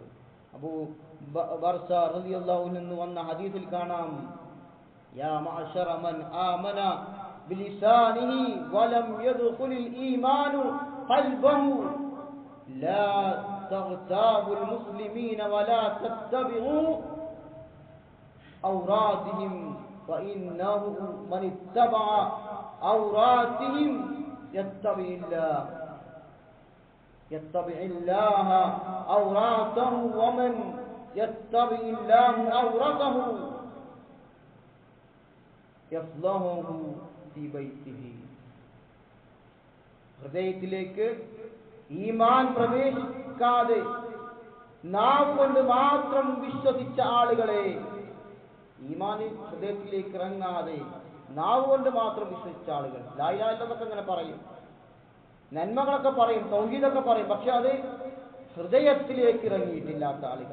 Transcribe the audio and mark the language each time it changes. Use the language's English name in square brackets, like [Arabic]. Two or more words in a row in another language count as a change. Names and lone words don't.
[Arabic] أبو برزة رضي الله عنه [Malayalam] വന്ന ഹദീസിൽ കാണാം, [Arabic] يا معشر من آمن بلسانه ولم يدخل الإيمان قلبه لا تغتابوا المسلمين ولا تتبعوا عوراتهم وإنه من اتبع عوراتهم يتبع الله أوراته ومن يتبع الله أورته يصلحه في بيته. [Malayalam] ഹൃദയത്തിലേക്ക് ഈമാൻ പ്രവേശിക്കാതെ നാവ് കൊണ്ട് മാത്രം വിശ്വസിച്ച ആളുകളെ, ഈമാൻ ഹൃദയത്തിലേക്ക് ഇറങ്ങാതെ നാവ് കൊണ്ട് മാത്രം വിശ്വസിച്ച ആളുകൾ, [Arabic] لا إله إلا الله [Malayalam] അങ്ങനെ പറയും, നന്മകളൊക്കെ പറയും, തൗഹീദൊക്കെ പറയും, പക്ഷെ അത് ഹൃദയത്തിലേക്ക് ഇറങ്ങിയിട്ടില്ലാത്ത ആളുകൾ.